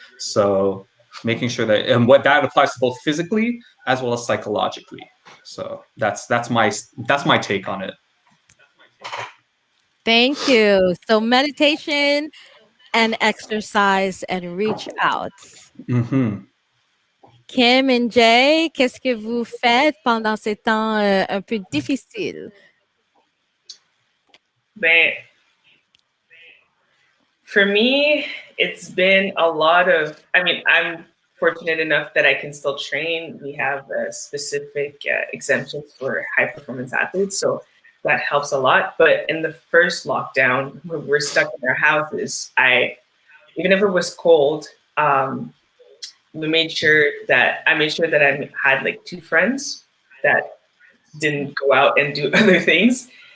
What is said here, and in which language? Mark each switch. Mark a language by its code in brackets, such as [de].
[en] So making sure that, and what that applies to both physically as well as psychologically. So that's my take on it. Thank you. So meditation and exercise and reach out. Mm-hmm. [fr] Kim and Jay, qu'est-ce que vous faites pendant ces temps un peu difficiles? [en] But for me, it's been a lot of, I mean, I'm fortunate enough that I can still train. We have specific exemptions for high performance athletes. So that helps a lot. But in the first lockdown, when we're stuck in our houses, even if it was cold, I made sure that I had like 2 friends that didn't go out and do other things.